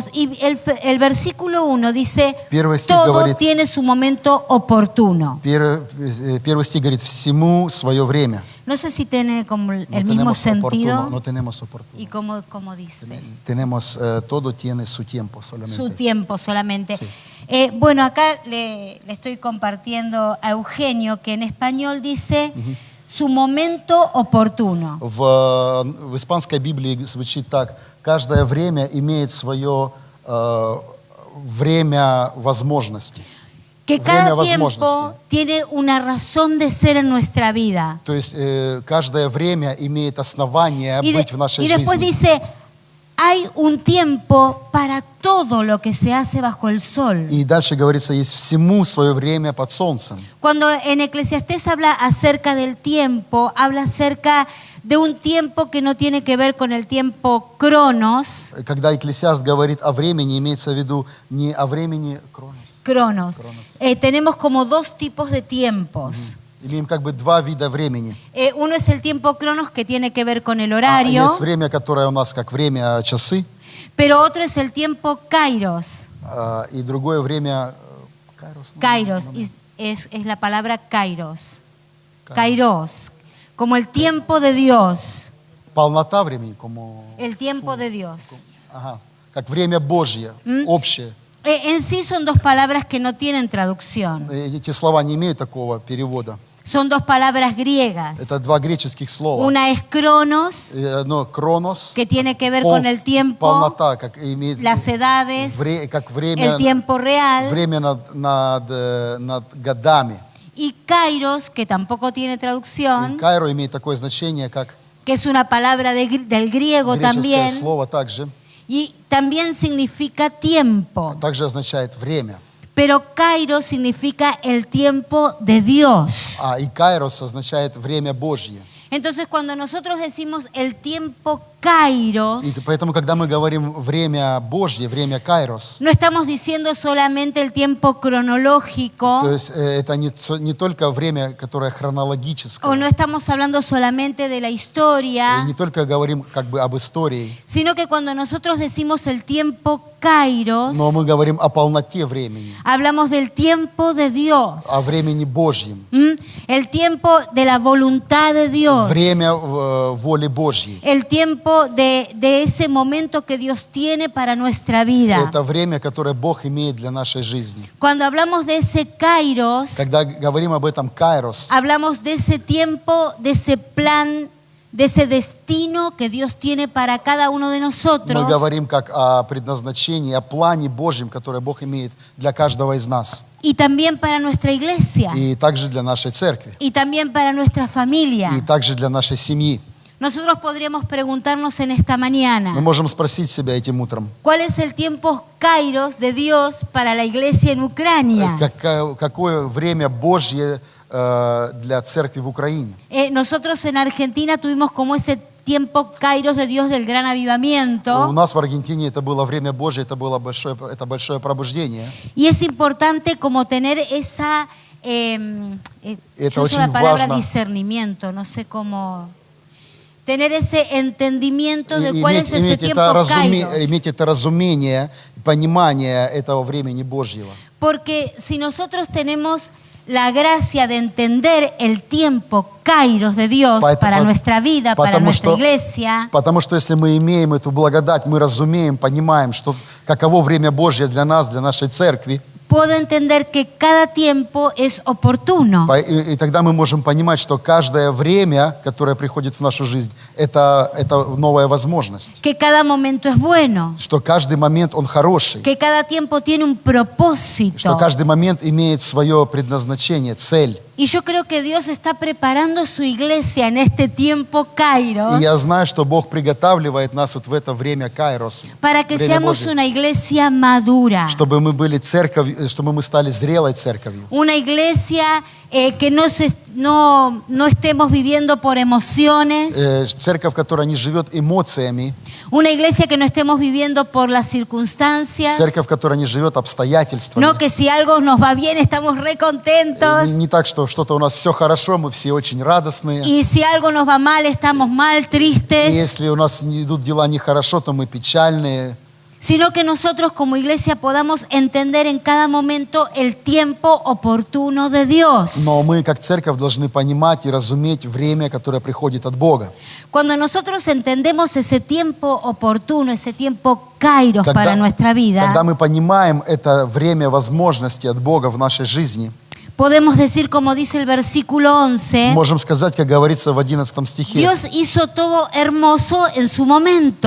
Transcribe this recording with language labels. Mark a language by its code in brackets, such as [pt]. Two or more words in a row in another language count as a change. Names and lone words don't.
[es] Y el versículo 1 dice, [ru] Первый стих [es] todo [ru] говорит, [es] tiene su momento oportuno. [ru] первый стих говорит, всему свое время. [es] No sé si tiene como el No mismo tenemos oportuno, sentido. no tenemos oportuno. ¿Y cómo dice? Tenemos, todo tiene su tiempo solamente. Su tiempo solamente. Sí. Bueno, acá le estoy compartiendo a Eugenio que en español dice su momento oportuno. [ru] В испанской Библии звучит так: каждое время имеет свое время возможности. [es] Que [ru] Время [es] cada tiempo [ru] возможности. [es] tiene una razón de ser en nuestra vida. [ru] То есть каждое время имеет основание быть в нашей [es] Y después [ru] жизни. [es] dice, hay un tiempo para todo lo que se hace bajo el sol. [ru] И дальше говорится, есть всему свое время под солнцем. [es] Cuando en Eclesiastés habla acerca del tiempo, habla acerca de un tiempo que no tiene que ver con el tiempo cronos, [ru] Когда Екклесиаст говорит о времени, имеется в виду не о времени [es] cronos. Tenemos como dos tipos de tiempos. [ru] Имеем как бы два вида времени. [es] Uno es el tiempo cronos que tiene que ver con el horario, [ru] Есть время, которое у нас как время часы, [es] pero otro es el tiempo kairos. [ru] и другое время [es] Kairos, es la palabra kairos. Kairos, como el tiempo de Dios. [ru] полнота времени, [es] como El tiempo de Dios. [ru] ага, как время Божье, общее. [es] En sí son dos palabras que no tienen traducción. [ru] Эти слова не имеют такого перевода. [es] Son dos palabras griegas. [ru] Это два греческих слова. [es] Una es cronos, [ru] Одно кронос, [es] que tiene que ver con el tiempo, [ru] полнота, как имеет [es] las edades, [ru] как время, [es] el tiempo real, [ru] время над годами. [es] y kairos, que tampoco tiene [ru] И [es] traducción, [ru] кайро имеет такое значение, как [es] que es una palabra del griego [ru] греческое [es] también, [ru] слово также. [es] y también significa tiempo. [ru] Также означает время. [es] Pero kairos significa el tiempo de Dios. [ru] И кайрос означает время Божье. [es] Entonces, cuando nosotros decimos el tiempo kairos, [ru] И поэтому, когда мы говорим время Божье, время кайрос, [es] no estamos diciendo solamente el tiempo cronológico, [ru] то есть это не только время, которое [es] o [ru] хронологическое, [es] no estamos hablando solamente de la [ru] и [es] historia, [ru] не только говорим как бы об истории, [es] sino que cuando nosotros decimos el tiempo kairos, [ru] но мы говорим о полноте времени, [es] hablamos del tiempo de Dios, [ru] о времени Божьем, [es] el tiempo de la voluntad de Dios, [ru] время воли Божьей, [es] el tiempo tiempo de ese momento que Dios tiene para nuestra vida. [ru] Это время, которое Бог имеет для нашей жизни. [es] Cuando hablamos de ese Kairos, [ru] Когда говорим об этом Кайрос, [es] hablamos de ese tiempo, de ese plan, de ese destino que Dios tiene para cada uno de [ru] мы [es] nosotros. [ru] говорим как о предназначении, о плане Божьем, которое Бог имеет для каждого из нас. [es] Y también para nuestra iglesia. [ru] И также для нашей церкви. [es] Y también para nuestra familia. [ru] И также для нашей семьи. [es] Nosotros podríamos preguntarnos en esta mañana, [ru] Мы можем спросить себя этим утром, [es] ¿cuál es el tiempo Kairos de Dios para la iglesia en Ucrania? [ru] какое время Божье для церкви в Украине. [es] Nosotros en Argentina tuvimos como ese tiempo Kairos de Dios del gran [ru] У [es] avivamiento. [ru] нас в Аргентине это было время Божье, это большое пробуждение. [es] Y es importante como tener esa, yo uso la [ru] очень [es] palabra [ru] важно. [es] discernimiento, no sé cómo, tener ese entendimiento de cuál es ese [ru] Иметь [es] tiempo Kairos. [ru] иметь это разумение, понимание этого времени Божьего. [es] Porque si nosotros tenemos la gracia de entender el tiempo Kairos de Dios para nuestra vida, para nuestra iglesia, [ru] Потому что если мы имеем эту благодать, мы разумеем, понимаем, что каково время Божье для нас, для нашей церкви, [es] puedo entender que cada tiempo es oportuno. [ru] и тогда мы можем понимать, что каждое время, которое приходит в нашу жизнь, это новая возможность. [es] Que cada momento es bueno. [ru] Что каждый момент, он хороший. [es] Que cada tiempo tiene un propósito. [ru] Что каждый момент имеет свое предназначение, цель. [es] Y yo creo que Dios está preparando su iglesia en este tiempo Kairos [ru] И я знаю, что Бог приготавливает нас вот в это время Кайрос, [es] para que [ru] время [es] seamos [ru] Божье, [es] una iglesia madura. [ru] чтобы мы были церковью, чтобы мы стали зрелой церковью. [es] Una iglesia que no estemos viviendo por emociones. [ru] Церковь, которая не живет эмоциями. [es] Una iglesia que no estemos viviendo por las circunstancias. [ru] Церковь, которая не живет обстоятельствами. [es] No que si algo nos va bien estamos re contentos. [ru] Не так, что что-то у нас все хорошо, мы все очень радостные. [es] Y si algo nos va mal estamos mal, [ru] И [es] tristes. [ru] если у нас идут дела нехорошо, то мы печальные. [es] Sino que nosotros como iglesia podamos entender en cada momento el tiempo oportuno de Dios. [ru] Но мы, как церковь, должны понимать и разуметь время, которое приходит от Бога. [es] Cuando nosotros entendemos ese tiempo oportuno, ese tiempo Kairos para nuestra vida, [ru] Когда мы понимаем это время возможности от Бога в нашей жизни, [es] podemos decir, como dice el versículo 11, [ru] можем сказать, как говорится в 11 стихе, [es] Dios hizo todo hermoso en su momento.